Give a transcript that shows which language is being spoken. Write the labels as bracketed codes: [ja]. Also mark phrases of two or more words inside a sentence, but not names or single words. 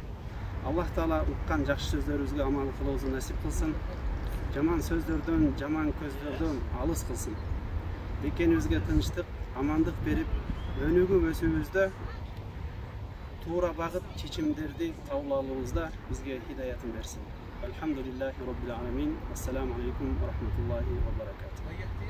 [ky] Аллах Таала уккан жакшы сөздөрүбүзгө амал кылуубузду насип кылсын. Жаман сөздөрдөн, жаман көздөрдөн алыс кылсын. Бекенибизге тынчтык, амандык берип, өнүгүп өсүүбүздө туура багыт чечимдерди кабыл алуубузда бизге хидаятын берсин. [ar] الحمد لله رب العالمين. السلام عليكم ورحمة الله وبركاته.